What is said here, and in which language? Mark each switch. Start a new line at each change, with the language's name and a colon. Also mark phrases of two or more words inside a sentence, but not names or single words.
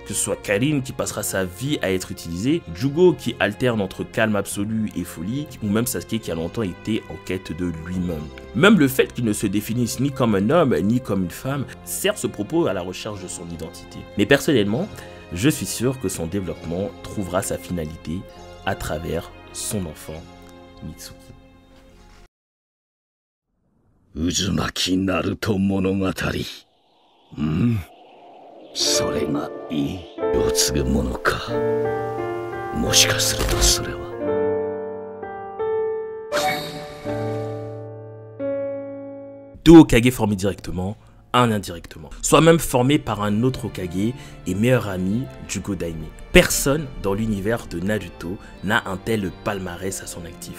French: Que ce soit Karin qui passera sa vie à être utilisé, Jugo qui alterne entre calme absolu et folie, ou même Sasuke qui a longtemps été en quête de lui-même. Même le fait qu'il ne se définisse ni comme un homme ni comme une femme sert ce propos à la recherche de son identité. Mais personnellement, je suis sûr que son développement trouvera sa finalité à travers son enfant, Mitsuki. Uzumaki Naruto Monogatari.
Japanese: それがいい。世継ぐものか。もしかするとそれは。
French: Deux Hokage formés directement, un indirectement. Soit même formé par un autre Hokage et meilleur ami Jugo Daime. Personne dans l'univers de Naruto n'a un tel palmarès à son actif.